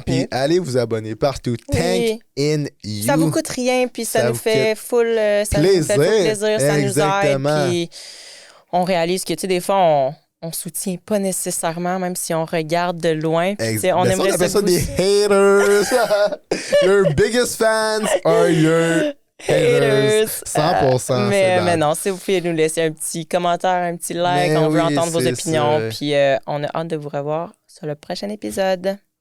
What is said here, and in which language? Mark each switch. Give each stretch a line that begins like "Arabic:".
French: Puis allez vous abonner partout.
English: Tank in you.
French: Ça vous coûte rien, puis ça nous fait full plaisir, ça nous aide. Puis on réalise que, tu sais, des fois, on soutient pas nécessairement, même si on regarde de loin. On aimerait ça, on appelle ça des haters.
English: Your biggest fans are your... haters. 100%.
French: Mais non, si vous pouvez nous laisser un petit commentaire, un petit like, on veut entendre vos opinions. Puis on a hâte de vous revoir sur le prochain épisode.